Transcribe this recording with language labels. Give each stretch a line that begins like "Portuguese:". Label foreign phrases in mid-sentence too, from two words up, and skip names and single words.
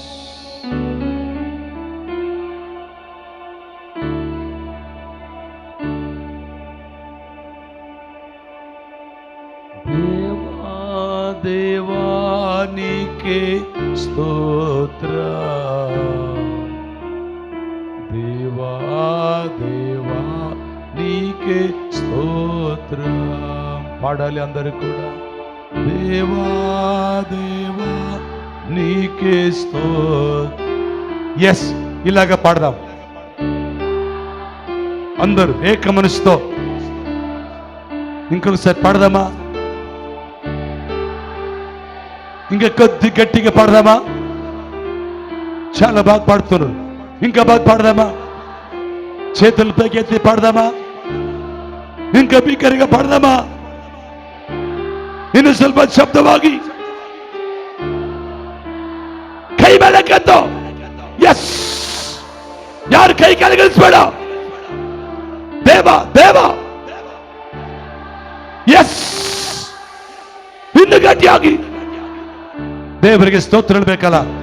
Telugu: దేవా దేవానికే స్తోత్ర, ದೇವಾ ದೇವಾ నీకే స్తోత్రం. పాడాలి అందరూ కూడా. దేవా దేవా నీకే స్తోత్రం. ఎస్, ఇలాగా పాడదాం అందరూ ఏక మనసుతో. ఇంకొకసారి పాడదామా? ఇంకా కొద్ది గట్టిగా పాడదామా? చాలా బాగా పాడుతున్నారు. ఇంకా బాగా పాడదామా? చేతులు పైకెత్తి పాడదామా? ఇంకా బిక్కరిగ పాడదామా?
Kannada: ಇನ್ನು ಸ್ವಲ್ಪ ಶಬ್ದವಾಗಿ ಕೈ ಮೇಲೆ ಕೆತ್ತು. ಎಸ್, ಯಾರು ಕೈ ಕೆಳಗಿಳಿಸಬೇಡ. ದೇವ ದೇವ. ಎಸ್, ಇನ್ನು ಗಟ್ಟಿಯಾಗಿ ದೇವರಿಗೆ ಸ್ತೋತ್ರ ಹೇಳಬೇಕಲ್ಲ.